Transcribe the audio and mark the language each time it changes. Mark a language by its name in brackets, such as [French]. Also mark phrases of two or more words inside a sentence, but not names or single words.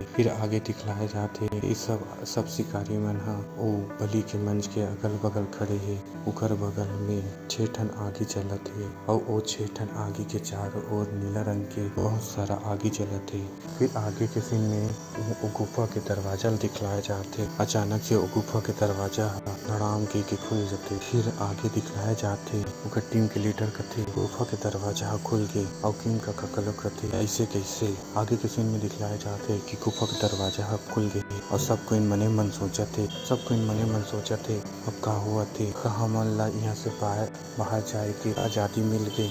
[Chhattisgarhi] फिर आगे दिखलाए जाते सब शिकारी मन वो बलि के मंच के अगल बगल खड़े है उकर बगल में 6 ठन आगे चलत है और वो 6 ठन आगे के चारों ओर नीला रंग के बहुत सारा आगे चलत है। फिर आगे के सीन में वो गुफा के दरवाजा दिखलाए जाते अचानक से वो गुफा के दरवाजा धड़ाम के खुल जाते। फिर आगे दिखलाए जाथे ओकर टीम के लीडर कथे गुफा के दरवाजा खुल गे और किम का ककलो कथे ऐसे कैसे। आगे के सीन में दिखलाए जाथे कि गुफा के दरवाजा खुल गे और सब कोई मने मन सोचथे अब का हुआ थे हमन ला यहाँ से बाहर जाए के आजादी मिल गई।